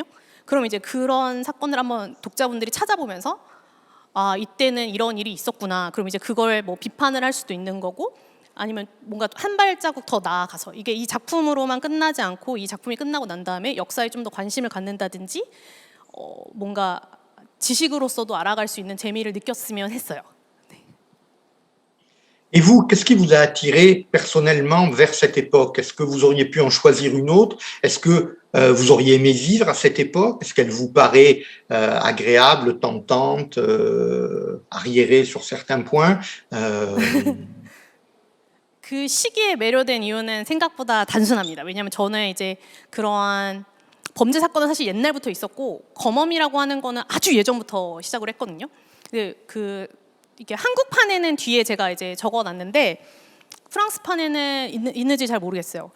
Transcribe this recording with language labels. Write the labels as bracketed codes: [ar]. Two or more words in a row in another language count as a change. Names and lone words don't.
[ko] 그럼 이제 그런 사건을 한번 독자분들이 찾아보면서 이때는 이런 일이 있었구나. 그럼 이제 그걸 뭐 비판을 할 수도 있는 거고 아니면 뭔가 한 발자국 더 나아가서 이게 이 작품으로만 끝나지 않고 이 작품이 끝나고 난 다음에 역사에 좀 더 관심을 갖는다든지 뭔가 지식으로서도 알아갈 수 있는 재미를 느꼈으면 했어요. [fr] Et vous, qu'est-ce qui vous a attiré personnellement vers cette époque? Est-ce que vous auriez pu en choisir une autre? Est-ce que vous auriez aimé vivre à cette époque? Est-ce qu'elle vous paraît agréable, tentante, arriérée sur certains points? [ko] 그 시기에 매료된 이유는 생각보다 단순합니다. 왜냐하면 저는 이제 그러한 범죄 사건은 사실 옛날부터 있었고 검엄이라고 하는 거는 아주 예전부터 시작을 했거든요. 이게 한국판에는 뒤에 제가 이제 적어놨는데 프랑스판에는 있는지 잘 모르겠어요.